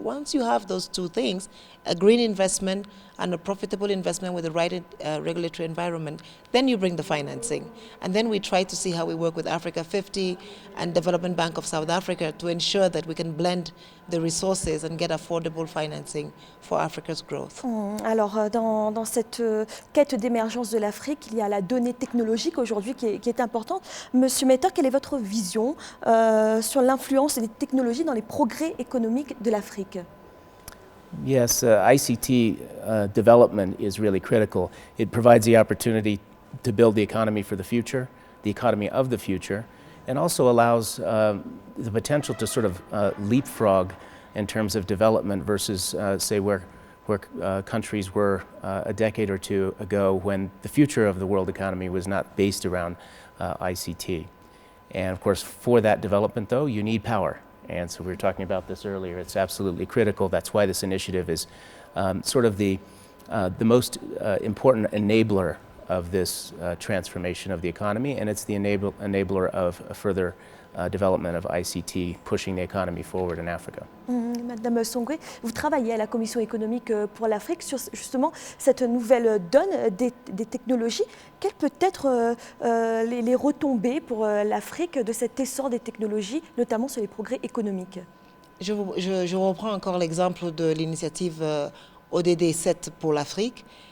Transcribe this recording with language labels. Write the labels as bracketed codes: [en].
[en] Once you have those two things, a green investment and a profitable investment with the right regulatory environment, then you bring the financing. And then we try to see how we work with Africa 50 and Development Bank of South Africa to ensure that we can blend the resources and get affordable financing for Africa's growth. [fr] Alors, dans cette quête d'émergence de l'Afrique, il y a la donnée technologique aujourd'hui qui est importante. Monsieur Metter, quelle est votre vision sur l'influence des technologies dans les progrès économiques de l'Afrique? [en] Yes, ICT development is really critical. It provides the opportunity to build the economy for the future, the economy of the future, and also allows the potential to sort of leapfrog in terms of development versus, say, where countries were a decade or two ago when the future of the world economy was not based around ICT. And of course, for that development, though, you need power. And so we were talking about this earlier. It's absolutely critical. That's why this initiative is sort of the most important enabler of this transformation of the economy, and it's the enabler of a further development of ICT, pushing the economy forward in Africa. [fr] Madame Songwe, vous travaillez à la Commission économique pour l'Afrique sur justement cette nouvelle donne des technologies. Quelles peuvent être les retombées pour l'Afrique de cet essor des technologies, notamment sur les progrès économiques? Je reprends encore l'exemple de l'initiative ODD 7 pour l'Afrique.